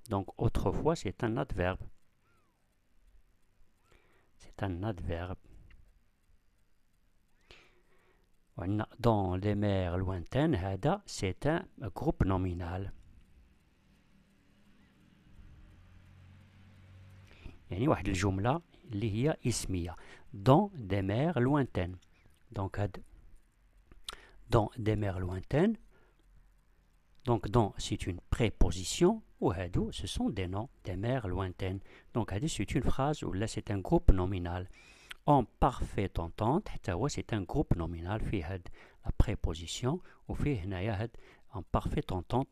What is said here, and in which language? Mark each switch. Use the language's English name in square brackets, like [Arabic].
[French] Donc autrefois c'est un adverbe. C'est un adverbe. Dans les mers lointaines [Arabic] هذا [French] c'est un groupe nominal. [Arabic] يعني واحد الجملة اللي هي اسمية dans des mers lointaines. [French] Donc dans des mers lointaines. Donc dans c'est une préposition ou ce sont des noms des mers lointaines. Donc c'est une phrase où là c'est un groupe nominal en parfaite entente. C'est un groupe nominal في la préposition [Arabic] وفيه هنايا [French] en parfaite entente.